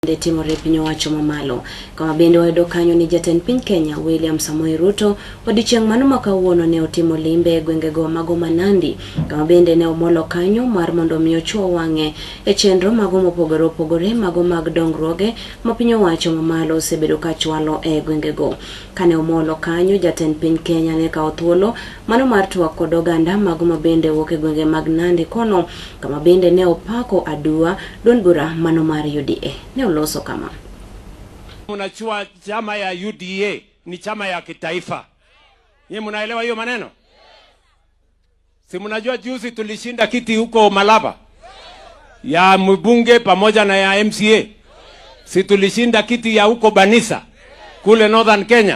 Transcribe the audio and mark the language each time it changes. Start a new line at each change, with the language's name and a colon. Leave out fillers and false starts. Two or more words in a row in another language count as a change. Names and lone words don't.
Luo (Kenya and Tanzania): Timore pinyo wacho mamalo kama bende wayudo kanyo ni jatend piny Kenya William Samoei Ruto odiochieng' mano makawuono ne otimo limbe e gwengego mago Nandi kama bende ne omolo kanyo mar mondo mi ochuo wang'e e chenro mago mopogore opogore mago mag dongruoge ma piny owacho mamalo osebedo ka chwalo e gwengego. Kane omolo kanyo jatend piny Kenya ne kawo thuolo mano mar twak kod oganda mago ma bende wuok e gwenge mag Nandi kono kama bende ne opako adua duond bura mano mar UDA. Loso kama
Swahili: unachua chama ya UDA ni chama ya kitaifa. Nyinyi mnaelewa hiyo maneno? Si mnajua juzi tulishinda kiti huko Malaba ya mbunge pamoja na ya MCA. Si tulishinda kiti ya huko Banisa kule Northern Kenya.